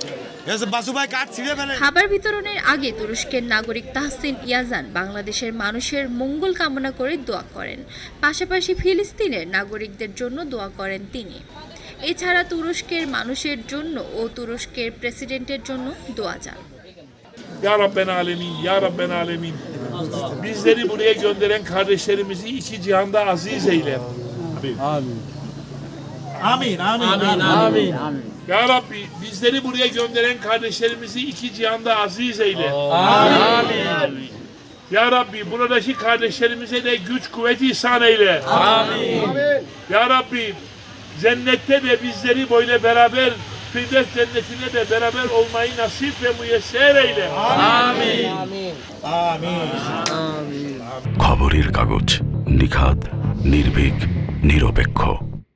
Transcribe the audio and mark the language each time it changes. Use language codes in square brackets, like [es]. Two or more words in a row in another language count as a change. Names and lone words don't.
[bn] খাবার বিতরণের আগে তুরস্কের নাগরিক তাহসিন ইয়াজান বাংলাদেশের মানুষের মঙ্গল কামনা করে দোয়া করেন, পাশাপাশি ফিলিস্তিনের নাগরিকদের জন্য দোয়া করেন তিনি। এছাড়া turushker মানুষের জন্য ও তুরস্কের প্রেসিডেন্টের জন্য দোয়া চান। [ar] Ya Rabben Alemin, Ya Rabben Alemin. [tr] Bizleri buraya gönderen kardeşlerimizi iki cihanda aziz eyle. Amin. Amin. Amin. Amin. Ya Rabbi, bizleri buraya gönderen kardeşlerimizi iki cihanda aziz eyle. Amin. Ya Rabbi, buradaki kardeşlerimize de güç kuvvet ihsan eyle. Amin. Ya Rabbi, cennette de bizleri böyle beraber Firdevs cennetine de beraber olmayı nasip ve müyesser eyle. Amin. Amin. Amin. [bn] খবরের কাগজ, নিখাদ, নির্ভীক, নিরপেক্ষ।